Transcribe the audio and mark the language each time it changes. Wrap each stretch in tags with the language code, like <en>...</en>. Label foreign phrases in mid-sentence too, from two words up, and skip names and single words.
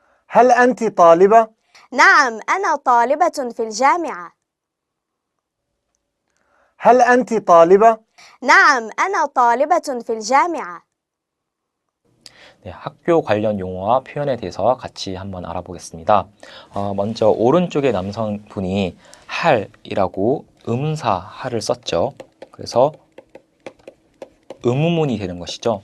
<ar>هل أنت طالبة؟ نعم، أنا طالبة في الجامعة. هل أنت طالبة؟ نعم، أنا طالبة في الجامعة.</ar> <ko>네, 학교 관련 용어와 표현에 대해서 같이 한번 알아보겠습니다. 먼저 오른쪽의 남성분이 할이라고 음사 할을 썼죠. 그래서 의문문이 되는 것이죠.</ko>